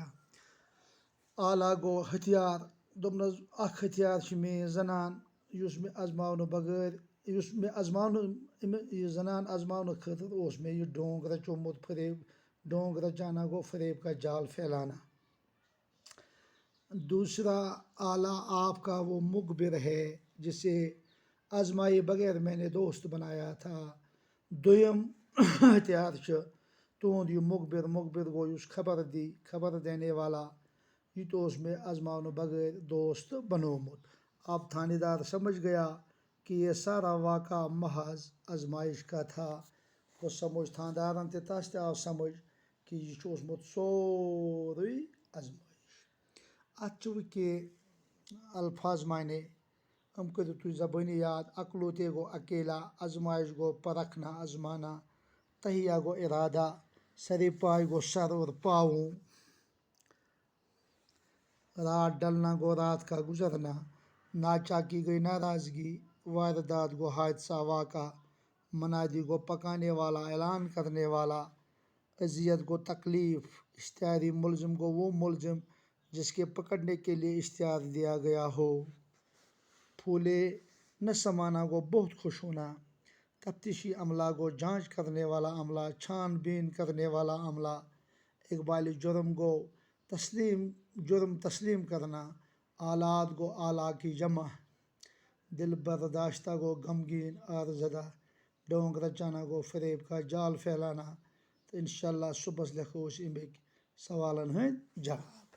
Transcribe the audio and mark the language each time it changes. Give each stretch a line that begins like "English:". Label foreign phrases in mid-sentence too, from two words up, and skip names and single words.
Kashmiri: آلہ گوٚو ہتھیار، دوٚپنس اکھ ہتھیار چھِ میٲنۍ زنان، یُس مےٚ یہِ زنان آزماونہٕ خٲطرٕ اوس مےٚ یہِ ڈونگ رچومُت،
Urdu: ڈونگ رچانا
Kashmiri: گوٚو
Urdu: فریب کا جال پھیلانا۔ دوسرا آلہ آپ کا وہ مخبر ہے جسے آزمائے بغیر میں نے دوست بنایا تھا۔
Kashmiri: دوٚیِم ہتھیار چھُ تُہُنٛد یہِ مخبر گوٚو یُس
Urdu: خبر دینے والا،
Kashmiri: یہ تو اوس مےٚ آزماونہٕ بغٲر دوست بنومُت۔
Urdu: اب تھانے دار سمجھ گیا کہ یہ سارا واقعہ محض آزمائش کا تھا۔
Kashmiri: گوٚو سمجھ تھاندارن تہِ، تس تہِ آو سمجھ کہ یہِ چھُ اوسمُت سورُے آزمائش۔ اتھ چھِ وۄنۍ کینٛہہ الفاظ معنے، یِم کٔرِو تُہۍ زبٲنی یاد۔
Urdu: اکلوتے گوٚو اکیلا، آزمائش گوٚو پرکھنا، آزمانا، تہیہ گوٚو ارادہ، سر پائے گوٚو سر اور پاؤں، رات ڈلنا گوٚو رات کا گزرنا، ناچاکی گئی ناراضگی، واردات گوٚو حادثہ واقعہ، منادی گوٚو پکانے والا، اعلان کرنے والا، اذیت گوٚو تکلیف، اشتہاری ملزم گوٚو وہ ملزم جس کے پکڑنے کے لیے اشتہار دیا گیا ہو۔ پھولے نہ سمانا گوٚو بہت خوش ہونا، تفتیشی عملہ گوٚو جانچ کرنے والا عملہ، چھان بین کرنے والا عملہ، اقبالِ جرم گوٚو جرم تسلیم کرنا، آلات گوٚو آلہ کی جمع، دل برداشتہ گوٚو غمگین اور زدہ، ڈونگ رچانا گو فریب کا جال پھیلانا تو انشاءاللہ صبح لکھو اس
Kashmiri: امک سوالن ہند جواب